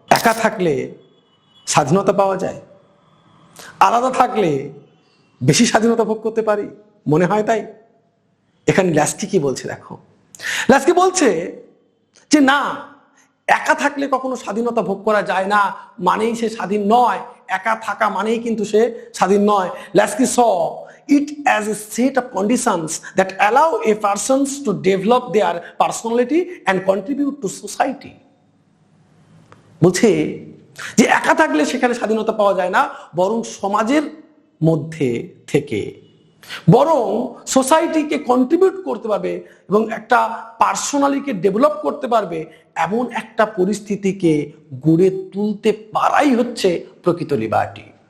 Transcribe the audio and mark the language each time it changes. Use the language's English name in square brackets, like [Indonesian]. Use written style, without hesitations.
[Bangla] একা থাকলে স্বাধীনতা পাওয়া যায়, আলাদা থাকলে বেশি স্বাধীনতা ভোগ করতে পারি, মনে হয় তাই। এখানে ল্যাস্কি কি বলছে দেখো, ল্যাস্কি বলছে যে না, একা থাকলে কখনো স্বাধীনতা ভোগ করা যায় না মানেই সে স্বাধীন নয়, একা থাকা মানেই কিন্তু সে স্বাধীন নয়। [English] Laski saw it as a set of conditions that allow a persons to develop their personality and contribute to society. [Bangla] বলছে যে একা থাকলে সেখানে স্বাধীনতা পাওয়া যায় না, বরং সমাজের মধ্যে থেকে বরং সোসাইটিকে কন্ট্রিবিউট করতে পারবে এবং একটা পার্সোনালিটিকে ডেভেলপ করতে পারবে, এমন একটা পরিস্থিতিকে গড়ে তুলতে পারাই হচ্ছে প্রকৃত লিবার্টি।